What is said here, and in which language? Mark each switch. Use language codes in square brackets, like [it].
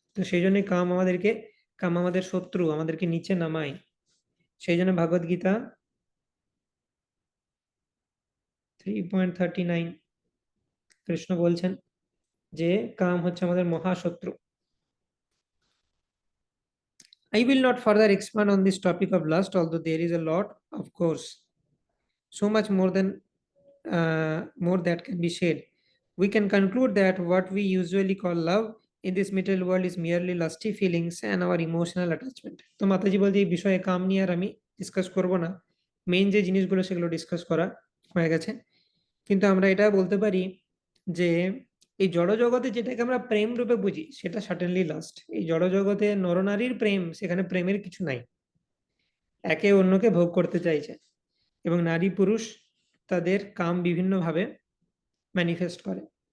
[bn] তো সেই জন্য কাম আমাদেরকে, কাম আমাদের শত্রু, আমাদেরকে নিচে নামায়। সেই জন্য ভগবদ গীতা 3.39 কৃষ্ণ বলছেন যে কাম হচ্ছে আমাদের মহাশত্রু। [en] I will not further expand on this topic of lust, although there is a lot, of course, so much more than more that can be shared. We can conclude that what we usually call love in this material world is merely lusty feelings and our emotional attachment. [bn] তো মাতাজি বলতে এই বিষয়ে কাম নিয়ে আর আমি discuss করব না, main যে জিনিসগুলো সেগুলো ডিসকাস করা হয়ে গেছে। কিন্তু আমরা এটা বলতে পারি যে এই জড় জগতে যেটাকে আমরা প্রেম রূপে বুঝি সেটা সার্টেনলি লাস্ট। এই জড় জগতে নরনারীর প্রেম, সেখানে প্রেমের কিছু নাই, একে অন্যকে ভোগ করতে চাইছে, এবং নারী পুরুষ তাদের কাম বিভিন্নভাবে ম্যানিফেস্ট করে।